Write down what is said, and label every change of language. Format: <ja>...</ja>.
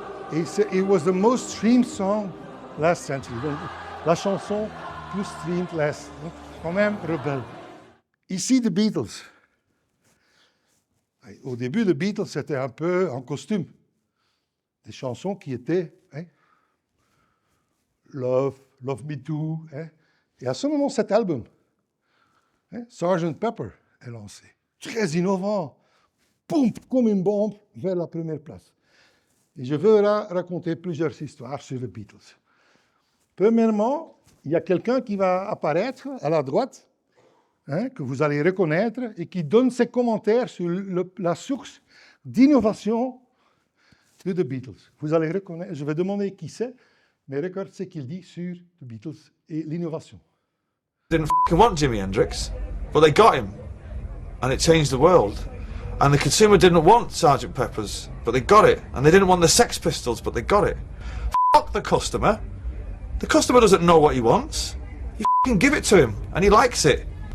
<en>Et it was the most streamed song last century.</en> <fr>Donc, la chanson plus</fr> <en>streamed last.</en> <fr>Donc, quand même rebelle. Ici, The Beatles. Au début, The Beatles, c'était un peu en costume. Des chansons qui étaient Love Me Too. Et à ce moment, cet album, Sgt. Pepper, est lancé. Très innovant. Boum, comme une bombe vers la première place. Et je veux raconter plusieurs histoires sur les Beatles. Premièrement, il y a quelqu'un qui va apparaître à la droite, hein, que vous allez reconnaître et qui donne ses commentaires sur la source d'innovation de The Beatles. Vous allez reconnaître, je vais demander qui c'est, mais regarde ce qu'il dit sur The Beatles et l'innovation.</fr> <en>Didn't f***ing want Jimi Hendrix, but they got him, and it changed the world. And the consumer didn't want Sgt. Pepper's, but they got it. And they didn't want the Sex Pistols, but they got it. Fuck the customer. The customer doesn't know what he wants. You f***ing give it to him, and he likes it.</en>